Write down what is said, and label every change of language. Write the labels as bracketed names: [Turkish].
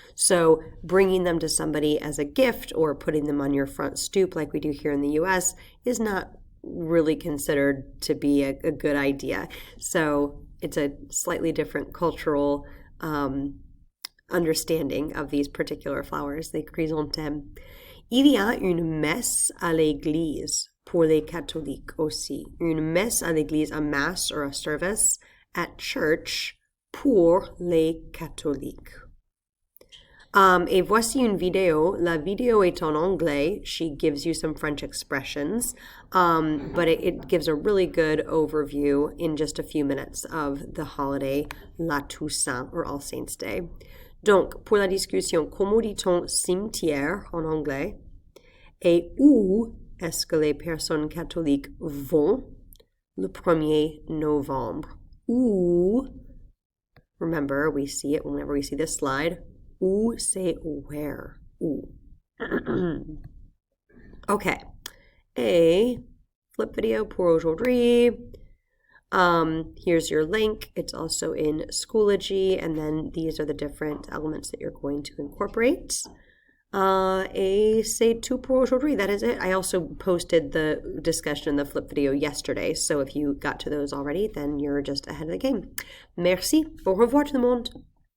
[English] So bringing them to somebody as a gift or putting them on your front stoop like we do here in the US is not really considered to be a good idea. So it's a slightly different cultural understanding of these particular flowers, the chrysanthème. [French] Il y a une messe à l'église pour les catholiques aussi. Une messe à l'église, [English] a mass or a service at church [French] pour les catholiques. Et voici une vidéo. La vidéo est en anglais. [English] She gives you some French expressions, but it gives a really good overview in just a few minutes of the holiday La Toussaint, or All Saints' Day. [French] Donc, pour la discussion, comment dit-on cimetière en anglais? Et où est-ce que les personnes catholiques vont le 1er novembre? Où? [English] Remember, we see it whenever we see this slide. [French] Où, c'est where. Où. [English] Okay. A flip video [French] pour aujourd'hui. [English] Here's your link. It's also in Schoology, and then these are the different elements that you're going to incorporate. [French] Et c'est tout pour aujourd'hui. [English] That is it. I also posted the discussion in the flip video yesterday, so if you got to those already, then you're just ahead of the game. [French] Merci. Au revoir tout le monde.